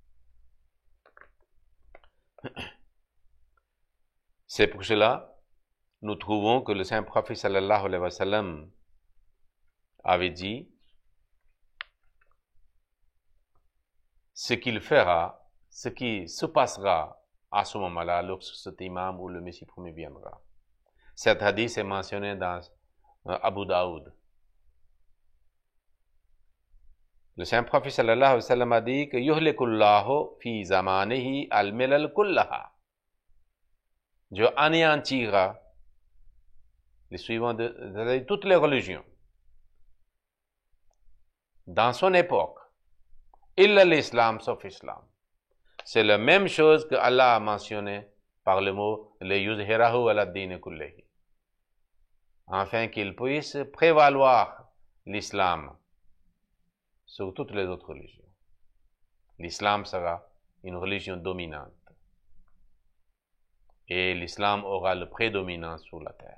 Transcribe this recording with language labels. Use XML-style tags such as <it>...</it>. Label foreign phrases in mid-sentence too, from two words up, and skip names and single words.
<fr>C'est pour cela, nous trouvons que le saint prophète</fr> <ar>صلى الله عليه وسلم</ar> <fr>avait dit ce qu'il fera, ce qui se passera à ce moment-là lorsque cet imam ou le Messie premier viendra. Cet hadith est mentionné dans Abu Daoud. Le saint prophète</fr> <ar>صلى الله عليه وسلم</ar> <fr>a dit que</fr> <ar>يهلك الله في زمانه الملل كلها.</ar> <fr>Dieu anéantira les suivants de toutes les religions dans son époque. Illa l'islam sauf islam. C'est la même chose que Allah a mentionné par le mot le</fr> <ar>يظهره على الدين كله,</ar> <fr>afin qu'il puisse prévaloir l'islam sur toutes les autres religions. L'islam sera une religion dominante et l'islam aura le prédominant sur la terre.</fr>